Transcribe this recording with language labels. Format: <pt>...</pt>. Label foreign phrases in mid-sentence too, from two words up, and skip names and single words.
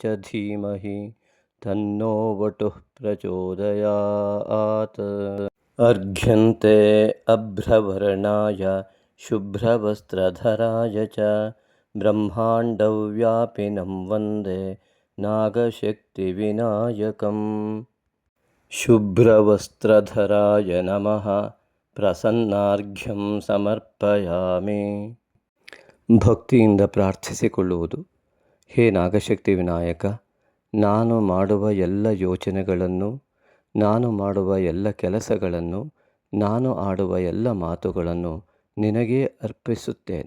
<sa>धीमहि तन्नो वटुः प्रचोदयात् अर्घ्यन्ते अभ्रवर्णाय शुभ्रवस्त्रधराय च ब्रह्माण्डव्यापिनं वन्दे नागशक्तिविनायकं शुभ्रवस्त्रधराय नमः ಪ್ರಸನ್ನಾರ್ಘ್ಯಂ ಸಮರ್ಪಯಾಮಿ.</sa> <kn>ಭಕ್ತಿಯಿಂದ ಪ್ರಾರ್ಥಿಸಿಕೊಳ್ಳುವುದು. ಹೇ ನಾಗಶಕ್ತಿ ವಿನಾಯಕ, ನಾನು ಮಾಡುವ ಎಲ್ಲ ಯೋಚನೆಗಳನ್ನು, ನಾನು ಮಾಡುವ ಎಲ್ಲ ಕೆಲಸಗಳನ್ನು, ನಾನು ಆಡುವ ಎಲ್ಲ ಮಾತುಗಳನ್ನು ನಿನಗೇ ಅರ್ಪಿಸುತ್ತೇನೆ.</kn>